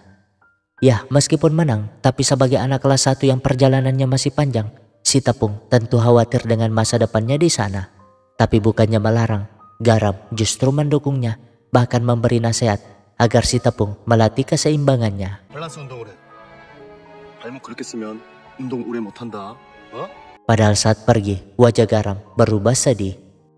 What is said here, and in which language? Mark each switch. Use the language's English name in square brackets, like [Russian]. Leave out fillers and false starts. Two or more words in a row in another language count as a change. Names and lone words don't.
[Indonesian] Ya, meskipun menang, tapi sebagai anak kelas 1 yang perjalanannya masih panjang, si Tepung tentu khawatir dengan masa depannya di sana. Tapi bukannya melarang, Garam justru mendukungnya, bahkan memberi nasihat agar si Tepung melatih keseimbangannya. [Korean] 밸런스 운동을 해. 발목 그렇게 쓰면 운동 오래 못 한다. 어? [Indonesian] Padahal saat pergi, wajah Garam berubah sedih.